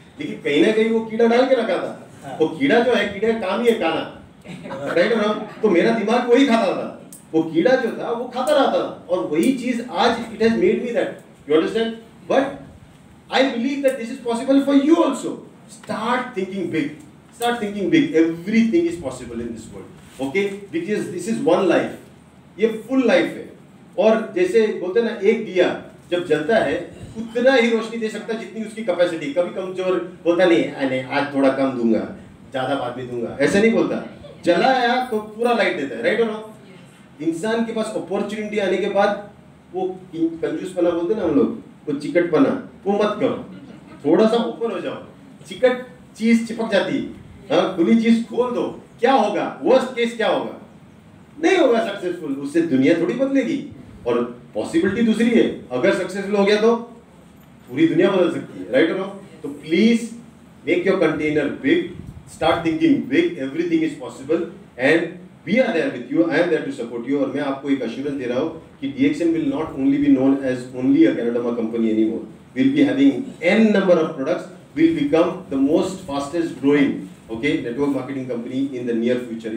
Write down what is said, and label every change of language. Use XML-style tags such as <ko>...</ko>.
<hi>लेकिन कहीं ना कहीं वो कीड़ा डाल के रखा था. वो कीड़ा जो है, कीड़े का काम ही है खाना. राइट और रॉन्ग? तो मेरा दिमाग वही खाता था. वो कीड़ा जो था वो खाता रहता था. और वही चीज आज</hi> <en>It has made me that. You understand? But I believe that this is possible for you also. Start thinking big. Start thinking big. Everything is possible in this world. Okay? Because this is one life.</en> <hi>ये full life है. और जैसे बोलते हैं ना, एक दिया जब जलता है उतना ही रोशनी दे सकता है जितनी उसकी कैपेसिटी. कभी कमजोर बोलता नहीं, आज थोड़ा कम दूंगा, ज्यादा बाद में दूंगा, ऐसा नहीं बोलता. जलाया तो पूरा लाइट देता है. राइट और नॉट? इंसान के पास अपॉर्चुनिटी आने के बाद वो कंजूसपना बोलते हैं ना हम लोग, वो चिकटपना, वो मत करो. थोड़ा सा ऊपर हो जाओ. चिकट चीज चिपक जाती है. खुली चीज खोल दो. क्या होगा? वर्स्ट केस क्या होगा? नहीं होगा सक्सेसफुल. उससे दुनिया थोड़ी बदलेगी. और पॉसिबिलिटी दूसरी है, अगर सक्सेसफुल हो गया तो पूरी दुनिया बदल सकती है. राइट और रॉन्ग?</hi> <en>तो please make your container big. Start thinking big. Everything is possible and we are there with you. I am there to support you.</en> <hi>और मैं आपको एक एश्योरेंस दे रहा हूँ कि</hi> <en>DXN will not only be known as only a Ganoderma company anymore. Will be having n number of products. Will become the most fastest growing, okay, network marketing company in the near future.</en>